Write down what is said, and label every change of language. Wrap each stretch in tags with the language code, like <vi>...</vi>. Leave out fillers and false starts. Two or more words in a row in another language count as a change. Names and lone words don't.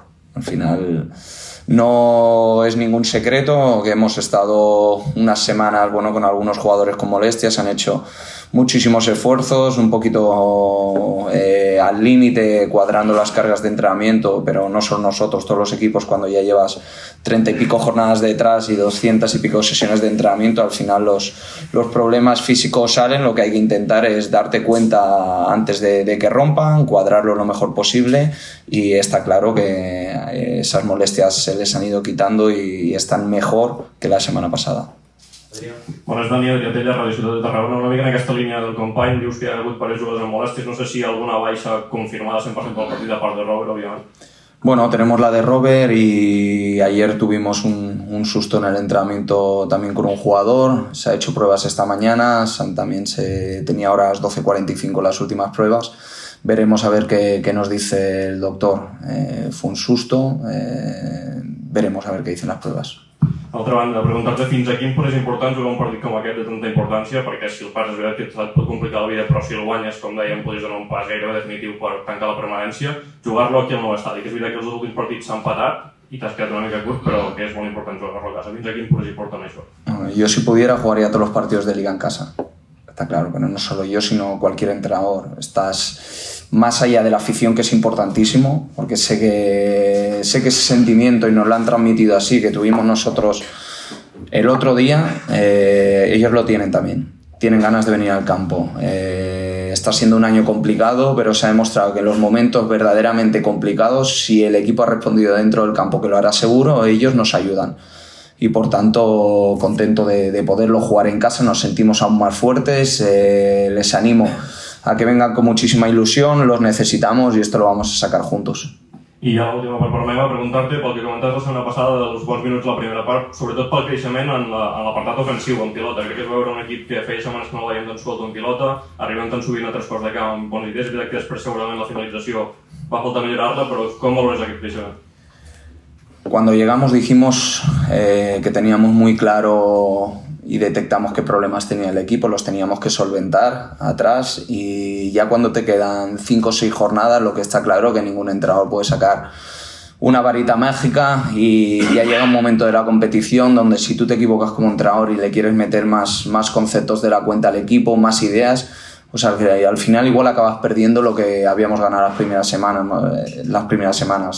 <es>Al final no es ningún secreto que hemos estado unas semanas con algunos jugadores con molestias, han hecho muchísimos esfuerzos, un poquito al límite, cuadrando las cargas de entrenamiento, pero no solo nosotros, todos los equipos, cuando ya llevas 30 y pico jornadas detrás y 200 y pico sesiones de entrenamiento, al final los problemas físicos salen. Lo que hay que intentar es darte cuenta antes de que rompan, cuadrarlo lo mejor posible, y está claro que esas molestias se les han ido quitando y están mejor que la semana pasada.</es> <ca>Bones, Daniel Lletella, Radio Ciutat de Tarragona. Una mica en aquesta línia del company, dius que hi ha hagut diversos jugadors amb molèsties. No sé si alguna baixa confirmada 100% del partit a part de Robert, òbviament.</ca> <es>Bueno, tenemos la de Robert, y ayer tuvimos un susto en el entrenamiento también con un jugador. Se ha hecho pruebas esta mañana, también se tenía horas 12:45 las últimas pruebas. Veremos a ver qué nos dice el doctor. Fue un susto, veremos a ver qué dicen las pruebas.</es> <ca>D'altra banda, preguntar-te fins a quin punt és important jugar un partit com aquest de tanta importància, perquè si el pas és veritat que et pot complicar la vida, però si el guanyes, com dèiem, podries donar un pas gairebé definitiu per tancar la permanència. Jugar-lo aquí al nou estadi, que és veritat que els últims partits s'han empatat i t'has quedat una mica curt, però que és molt important jugar-lo a casa. Fins a quin punt és important això?</ca> <es>Yo, si pudiera, jugaría todos los partidos de Liga en casa. Está claro, pero no solo yo, sino cualquier entrenador. Estás más allá de la afición, que es importantísimo, porque sé que ese sentimiento, y nos lo han transmitido así, que tuvimos nosotros el otro día, ellos lo tienen también. Tienen ganas de venir al campo. Está siendo un año complicado, pero se ha demostrado que en los momentos verdaderamente complicados, si el equipo ha respondido dentro del campo, que lo hará seguro, ellos nos ayudan. Y por tanto, contento de poderlo jugar en casa. Nos sentimos aún más fuertes. Les animo a que vengan con muchísima ilusión, los necesitamos y esto lo vamos a sacar juntos.</es> <ca>I ja l'última per part meva, preguntar-te pel que comentaves la setmana passada dels bons minuts de la primera part, sobretot pel creixement en l'apartat ofensiu, en pilota. Crec que es veure un equip que feia setmanes que no el veiem tan suelto en pilota, arribem tan sovint a tres quarts de camp amb bones idees, és veritat que després segurament la finalització va faltar millorar-la, però com valores aquest creixement?</ca> <es>Cuando llegamos dijimos que teníamos muy claro y detectamos qué problemas tenía el equipo, los teníamos que solventar atrás, y ya cuando te quedan 5 o 6 jornadas lo que está claro es que ningún entrenador puede sacar una varita mágica, y ya llega un momento de la competición donde si tú te equivocas como entrenador y le quieres meter más conceptos de la cuenta al equipo, más ideas, pues al final igual acabas perdiendo lo que habíamos ganado las primeras semanas.</es>